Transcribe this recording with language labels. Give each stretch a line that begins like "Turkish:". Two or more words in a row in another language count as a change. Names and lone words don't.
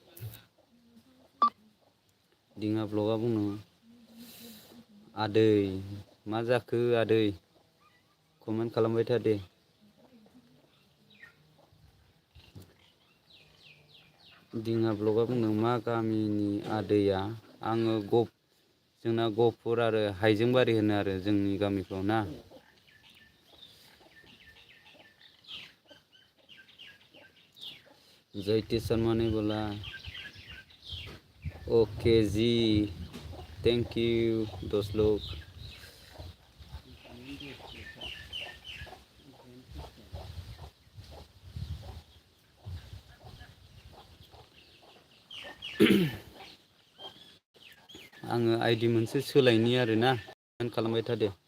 Bodo: दिङा ब्लगा बुंदों आदै मा जाखो आदै कमेन्ट खालामबाय था दे दिङा ब्लगा बुंदों मा गामिनि आदैया आङो जोंना गहपुर आरो हाइजेंबारि होनो आरो जोंनि गामिखौ ना
Hindi: जयती शर्मा ने बोला ओके जी
English: thank you
Hindi: दोस्त लोग
Bodo: आङो आइडि मोनसे सोलायनि आरोना कमेन्ट खालामबाय था दे